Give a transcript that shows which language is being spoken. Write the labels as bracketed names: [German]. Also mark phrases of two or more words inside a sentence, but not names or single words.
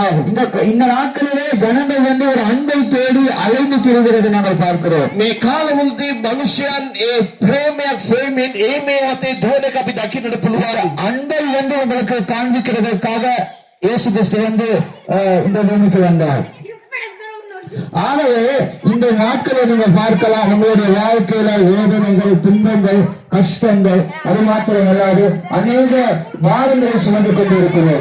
[Tamil] இந்த நாட்களிலே ஜனங்கள் வந்து ஒரு அன்பை தேடி அலைந்து திரிகிறதை நாங்கள் பார்க்கிறோம். [Sinhala] මේ කාලවලදී මනුෂ්‍යයන් ඒ ප්‍රේමයක් සොයමින් ඒ මේ අතේ දුවන එක අපි දකින්නට පුළුවන්. [Tamil] அன்பை வந்து உங்களுக்கு காண்பிக்கிறதற்காக இயேசு கிறிஸ்து வந்து இந்த பூமிக்கு வந்தார். ஆகவே இந்த நாட்களை நீங்க பார்க்கலாம், உங்களுடைய வாழ்க்கையில வேதனைகள், துன்பங்கள், கஷ்டங்கள், அது மாத்திரம் அல்லாது அநேக பாரங்களை சுமந்து கொண்டு இருக்கிறோம்.